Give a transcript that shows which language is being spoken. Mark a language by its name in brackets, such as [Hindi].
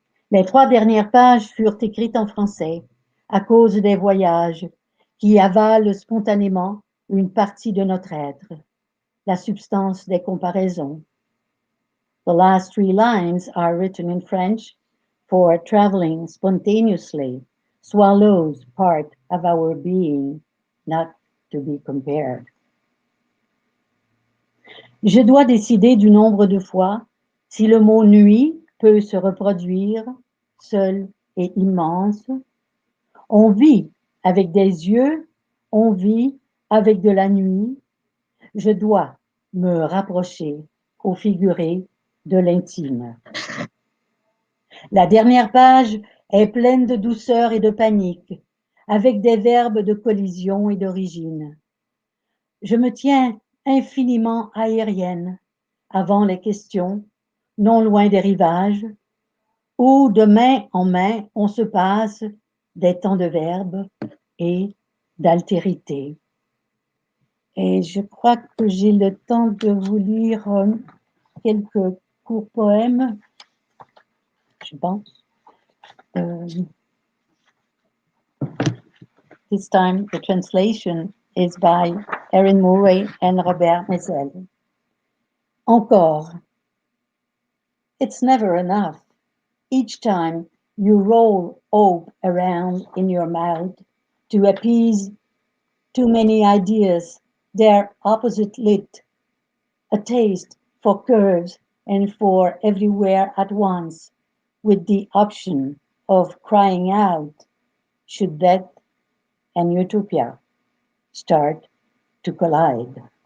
[French] Les 3 dernières pages furent écrites en français à cause des voyages qui avalent spontanément une partie de notre être, la substance des comparaisons. [English] The last 3 lines are written in French for traveling spontaneously swallows part of our being, not to be compared. [French] Je dois décider du nombre de fois si le mot nuit peut se reproduire seul et immense. On vit avec des yeux, on vit avec de la nuit. Je dois me rapprocher au figuré de l'intime. La dernière page est pleine de douceur et de panique, avec des verbes de collision et d'origine. Je me tiens infiniment aérienne avant les questions, non loin des rivages, où de main en main on se passe des temps de verbes et d'altérité. Et je crois que j'ai le temps de vous lire quelques courts poèmes, je pense. [English] This time the translation is by Erin Murray and Robert Messel. Encore. It's never enough. Each time you roll hope around in your mouth to appease too many ideas, their opposite lit, a taste for curves and for everywhere at once, with the option of crying out, should that and utopia start to collide.